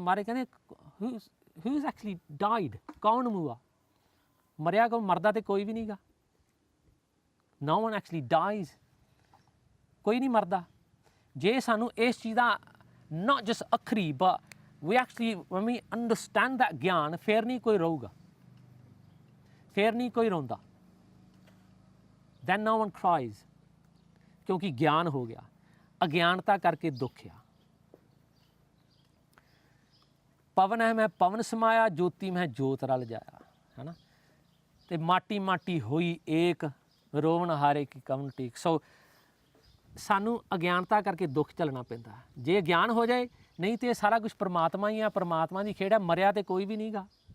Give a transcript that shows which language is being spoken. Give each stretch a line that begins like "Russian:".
Punjabi: ਮਹਾਰਾਜ ਕਹਿੰਦੇ
English: who's actually died,
Punjabi: ਕੌਣ ਮੂਆ, ਮਰਿਆ ਕੌਣ? ਮਰਦਾ ਤੇ ਕੋਈ ਵੀ ਨਹੀਂ ਗਾ।
English: no one actually dies,
Punjabi: ਕੋਈ ਨਹੀਂ ਮਰਦਾ। ਜੇ ਸਾਨੂੰ ਇਸ ਚੀਜ਼ ਦਾ
English: not just
Punjabi: ਅੱਖਰੀ
English: but we actually when we understand that
Punjabi: ਗਿਆਨ, ਫਿਰ ਨਹੀਂ ਕੋਈ ਰਹੂਗਾ, ਫਿਰ ਨਹੀਂ ਕੋਈ ਰੋਂਦਾ।
English: then no one cries,
Punjabi: ਕਿਉਂਕਿ ਗਿਆਨ ਹੋ ਗਿਆ। ਅਗਿਆਨਤਾ ਕਰਕੇ ਦੁੱਖ ਆ। ਪਵਨ ਹੈ ਮੈਂ ਪਵਨ ਸਮਾਇਆ, ਜੋਤੀ ਮੈਂ ਜੋਤ ਰਲ ਜਾਇਆ, ਹੈ ਨਾ। ਤੇ ਮਾਟੀ ਮਾਟੀ ਹੋਈ ਏਕ ਰੋਵਣ ਹਾਰੇ ਕੀ ਕਵਨ ਟੀਕ। ਸੋ ਸਾਨੂੰ ਅਗਿਆਨਤਾ ਕਰਕੇ ਦੁੱਖ ਝੱਲਣਾ ਪੈਂਦਾ। ਜੇ ਗਿਆਨ ਹੋ ਜਾਏ, ਨਹੀਂ ਤੇ ਇਹ ਸਾਰਾ ਕੁਝ ਪਰਮਾਤਮਾ ਹੀ ਆ, ਪਰਮਾਤਮਾ ਦੀ ਖੇਡ ਹੈ, ਮਰਿਆ ਤੇ ਕੋਈ ਵੀ ਨਹੀਂਗਾ।